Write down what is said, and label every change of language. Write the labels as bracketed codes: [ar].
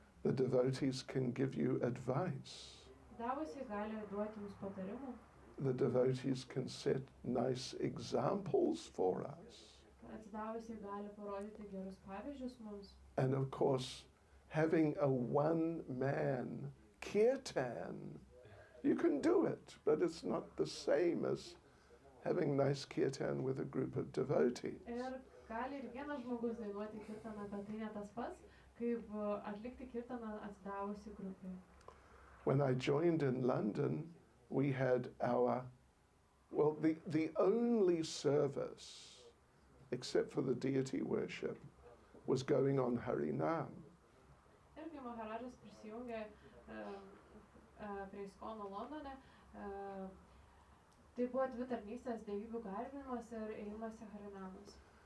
[en] The devotees can give you advice. [lt] Davusiai gali duoti jums patarimų. [en] The devotees can set nice examples for us. [lt] Atsidavusiai gali parodyti gerus pavyzdžius mums. [en] And of course, having a one-man kirtan, you can do it, but it's not the same as having nice kirtan with a group of devotees. [lt] Ir gali ir vienas žmogus dainuoti kirtaną, bet tai ne tas pats, kaip atlikti kirtaną atsidavusi grupė. [en] When I joined in London, we had the only service, except for the deity worship, was going on Harinam. [lt] Ir kai Maharadžas prisijungė prie ISKCON Londone, tai buvo dvi tarnystės, dievybių garbinimas ir ėjimas į Harinamas.